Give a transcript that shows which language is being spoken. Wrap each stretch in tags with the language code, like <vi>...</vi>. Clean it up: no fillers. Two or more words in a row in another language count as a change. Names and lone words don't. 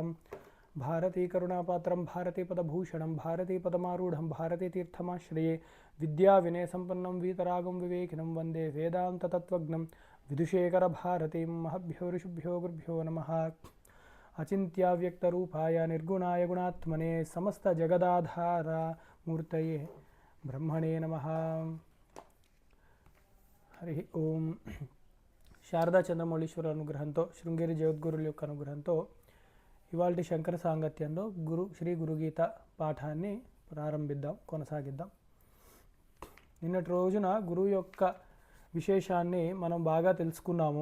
<sa>भारतीकरुणापात्रं भारतीपदभूषणं भारतीपदमारूढं भारतीतीर्थमाश्रये विद्याविनयसम्पन्नं वीतरागं विवेकिनं वन्दे वेदान्ततत्त्वज्ञं विदुषेखरभारतीं। महभ्यो ऋषिभ्यो गुरुभ्यो नमः। अचिन्त्याव्यक्तरूपाय निर्गुणाय गुणात्मने समस्तजगदाधार मूर्तये ब्रह्मणे नमः। हरि ओम</sa> <te>శారదా చంద్రమౌళీశ్వర అనుగ్రహంతో శృంగేరి జగద్గురుల యొక్క అనుగ్రహంతో ఇవాల్టి శంకర సాంగత్యంలో శ్రీ గురుగీత పాఠాన్ని కొనసాగిద్దాం. నిన్నటి రోజున గురువు యొక్క విశేషాన్ని మనం బాగా తెలుసుకున్నాము.</te>